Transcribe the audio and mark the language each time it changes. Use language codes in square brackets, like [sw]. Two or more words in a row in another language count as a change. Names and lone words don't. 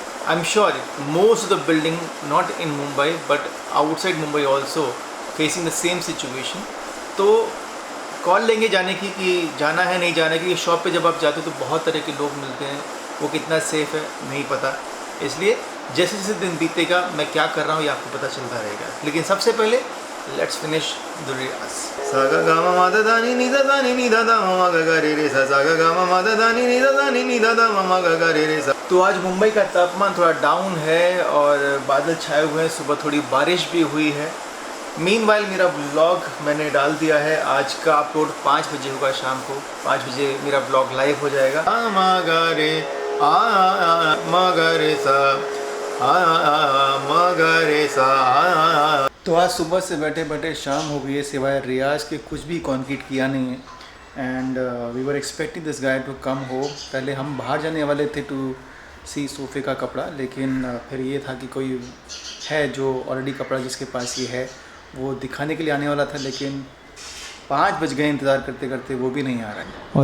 [en] I am sure most of the building not in Mumbai but outside Mumbai also facing the same situation. [hi] तो कॉल लेंगे जाने की कि जाना है नहीं जाना है, क्योंकि शॉप पे जब आप जाते हो तो बहुत तरह के लोग मिलते हैं, वो कितना सेफ़ है नहीं पता। इसलिए जैसे जैसे दिन बीतेगा मैं क्या कर रहा हूँ ये आपको पता चलता रहेगा। लेकिन सबसे पहले [en] let's finish the [hi] रियाज। सा ग ग म म द ध नि नि द ध नि नि द द म म ग ग रे रे सा सा ग ग म म द ध नि नि द ध नि नि द द म म ग ग रे रे सा। तो आज मुंबई का तापमान थोड़ा डाउन है और बादल छाए हुए हैं, सुबह थोड़ी बारिश भी हुई है। मीनवाइल मेरा ब्लॉग मैंने डाल दिया है, आज का अपलोड 5 बजे होगा, शाम को 5 बजे मेरा ब्लॉग लाइव हो जाएगा। म ग रे म ग रे सा म ग रे सा। तो आज सुबह से बैठे बैठे शाम हो गई है, सिवाय रियाज के कुछ भी कॉन्क्रीट किया नहीं है। [en] and we were expecting this guy to come [hi] हो। पहले हम बाहर जाने वाले थे [en] to see [hi] सोफ़े का कपड़ा, लेकिन फिर ये था कि कोई है जो ऑलरेडी कपड़ा जिसके पास ये है वो दिखाने के लिए आने वाला था, लेकिन 5 बज गए इंतज़ार करते करते, वो भी नहीं आ रहा है।